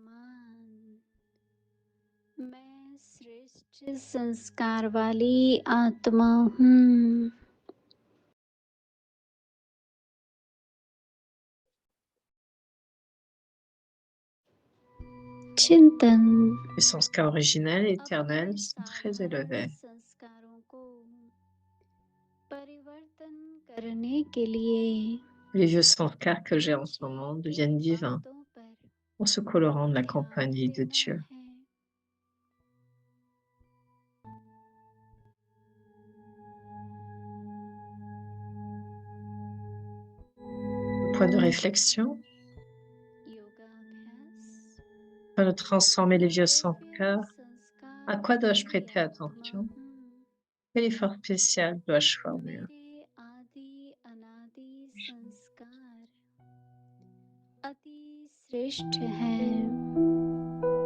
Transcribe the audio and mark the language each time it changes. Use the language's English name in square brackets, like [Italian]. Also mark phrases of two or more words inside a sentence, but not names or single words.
[Hindi] मैं श्रेष्ठ संस्कार वाली आत्मा हूँ. चिंतन. [French] Les sanskars originels et éternels sont très élevés. [Hindi] संस्कारों को परिवर्तन करने के लिए [French] Les vieux sanskars que j'ai en ce moment deviennent divins [Hindi] बातों पर [French] en se colorant de la [Hindi] ध्यान [French] compagnie de [Hindi] देना [French] Dieu. [Hindi] है. [French] Point de réflexion, [Hindi] योगाभ्यास. [French] afin de transformer les vieux sanskars, [Hindi] संस्कार [French] à quoi dois-je prêter [Hindi] वाली [French] attention? [Hindi] आत्मा हूँ. [French] Quel effort spécial dois-je fournir? [Hindi] मेरे आदि अनादि संस्कार अति श्रेष्ठ हैं.